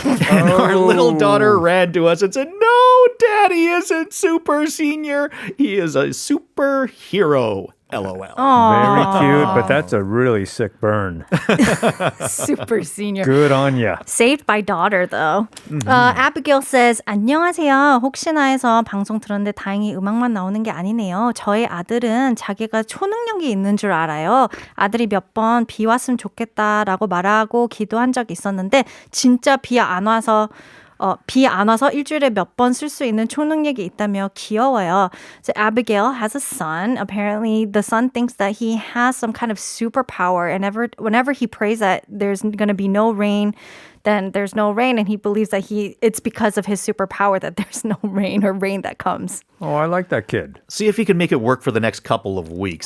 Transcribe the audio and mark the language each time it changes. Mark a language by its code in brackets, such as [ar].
[en] And our little daughter ran to us and said, "No, Daddy isn't Super Senior. He is a superhero." LOL. Very cute, but that's a really sick burn. Super senior. Good on ya. Saved by daughter, though. Abigail says, [ko] 안녕하세요. 혹시나 해서 방송 들었는데 다행히 음악만 나오는 게 아니네요. 저의 아들은 자기가 초능력이 있는 줄 알아요. 아들이 몇 번 비 왔으면 좋겠다라고 말하고 기도한 적이 있었는데 진짜 비 안 와서 일주일에 몇 번 쓸 수 있는 초능력이 있다며 귀여워요. [en] So Abigail has a son. Apparently, the son thinks that he has some kind of superpower, and whenever he prays that there's going to be no rain, then there's no rain, and he believes that it's because of his superpower that there's no rain or rain that comes. Oh, I like that kid. See if he can make it work for the next couple of weeks.